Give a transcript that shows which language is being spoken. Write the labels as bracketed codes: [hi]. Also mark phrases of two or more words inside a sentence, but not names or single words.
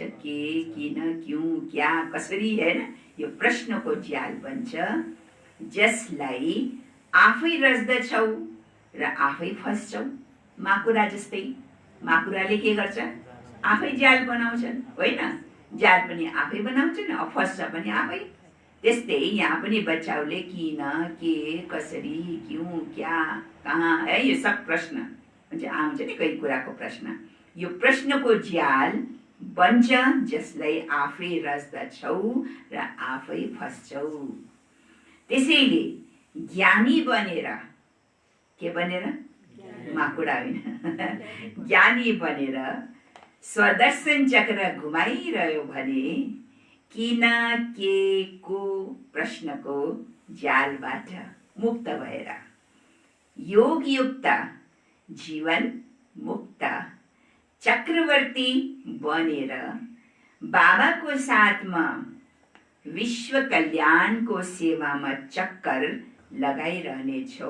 [ne] के, किन, [hi] क्यों, क्या, [ne] कसरी, हैन, यो प्रश्नको जाल बन्छ, जसलाई आफै रच्दछौ र आफै फस्छौ। माकुरा जस्तै, माकुराले के गर्छ? आफै जाल बनाउँछन्, होइन? जाल पनि आफै बनाउँछन्, फस्छ पनि आफै। त्यस्तै यहाँ पनि बच्चाहरूले किन, के, कसरी, [hi] क्यों, क्या, कहाँ, है, [ne] यो सब प्रश्न हुन्छ, आउँछ नि कही कुराको प्रश्न। यो प्रश्नको जाल बन्छ, जसलाई आफै रच्दछौ र आफै फस्छौ। त्यसैले ज्ञानी बनेर, के बनेर? माकुरा होइन, ज्ञानी बनेर स्वदर्शन चक्र घुमाइरह्यो भने किन के को प्रश्नको जालबाट मुक्त भएर योगयुक्त जीवन मुक्त चक्रवर्ती बनेर बाबाको साथमा विश्व कल्याणको सेवामा चक्कर लगाइरहने छौ।